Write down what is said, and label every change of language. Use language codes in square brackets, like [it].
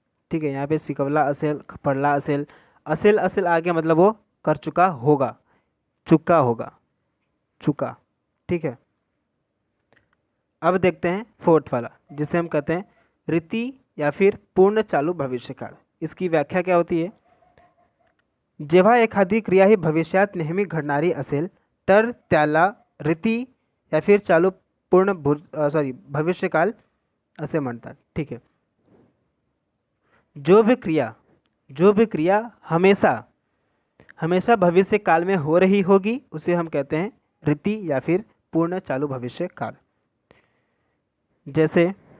[hi] ठीक है, यहाँ पे [mr] शिकवला असेल, [hi] पढ़ला असेल, असेल असेल आगे मतलब वो कर चुका होगा, चुका होगा, चुका। ठीक है, अब देखते हैं फोर्थ वाला, जिसे हम कहते हैं रीति या फिर पूर्ण चालू भविष्यकाळ। इसकी व्याख्या क्या होती है? [mr] जेव्हा एखादी क्रिया ही भविष्यात नेहमी घडणारी असेल तर त्याला रीति [hi] या फिर [mr] चालू पूर्ण भविष्यकाल असे म्हणतात। [hi] ठीक है, जो भी क्रिया हमेशा हमेशा भविष्य काल में हो रही होगी उसे हम कहते हैं रीति या फिर पूर्ण चालू भविष्य काल। जैसे